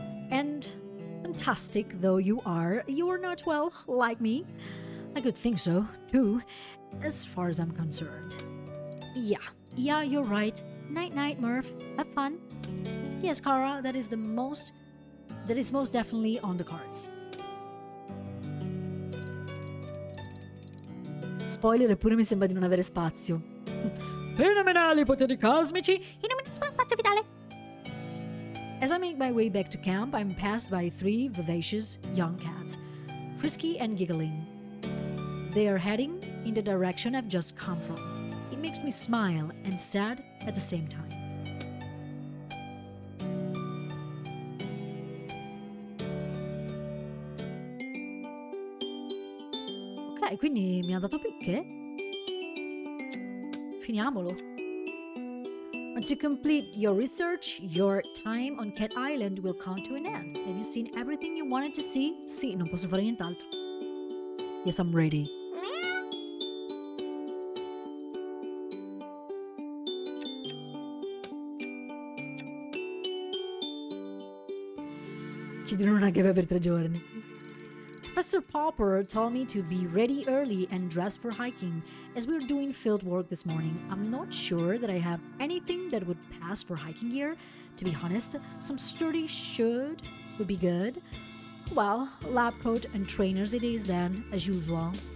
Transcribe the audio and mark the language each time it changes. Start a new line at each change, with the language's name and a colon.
English: And fantastic though you are not, well, like me. I could think so, too, as far as I'm concerned. Yeah, you're right. Night-night, Murph. Have fun. Yes, Kara, that is most definitely on the cards.
Italian: Spoiler, eppure mi sembra di non avere spazio. Fenomenali poteri cosmici in un minuscolo spazio vitale.
English: As I make my way back to camp, I'm passed by 3 vivacious young cats, frisky and giggling. They are heading in the direction I've just come from. It makes me smile and sad at the same time.
Italian: Ok, quindi mi ha dato picche? Finiamolo.
English: And to complete your research, your time on Cat Island will come to an end. Have you seen everything you wanted to see?
Italian: Sì, non posso fare nient'altro.
English: Yes, I'm ready.
Italian: Chiudono una gave per 3 giorni.
English: Professor Popper told me to be ready early and dress for hiking, as we're doing field work this morning. I'm not sure that I have anything that would pass for hiking gear. To be honest, some sturdy should would be good. Well, lab coat and trainers it is then, as usual.